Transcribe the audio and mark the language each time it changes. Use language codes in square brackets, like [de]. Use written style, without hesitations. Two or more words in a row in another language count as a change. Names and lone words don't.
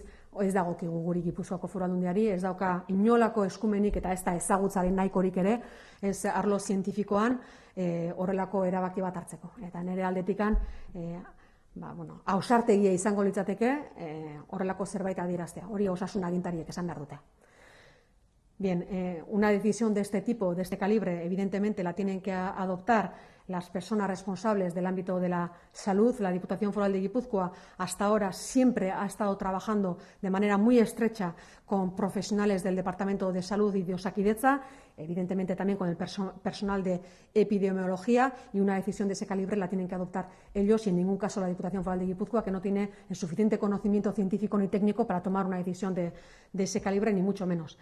[eu] Ez dagokigu guri Gipuzkoako Foru Aldundiari, ez dauka inolako eskumenik eta ez da ezagutzaren nahikorik ere, ez arlo zientifikoan horrelako erabaki bat hartzeko. Eta nire aldetikan, ausartegia izango litzateke horrelako zerbait adieraztea. Hori osasun agintariek esan behar dute. [es] Bien, una decisión de este tipo, de este calibre, evidentemente la tienen que adoptar las personas responsables del ámbito de la salud. La Diputación Foral de Guipúzcoa hasta ahora siempre ha estado trabajando de manera muy estrecha con profesionales del Departamento de Salud y de Osakidetza, evidentemente también con el personal de epidemiología, y una decisión de ese calibre la tienen que adoptar ellos y en ningún caso la Diputación Foral de Guipúzcoa, que no tiene el suficiente conocimiento científico ni técnico para tomar una decisión de ese calibre, ni mucho menos.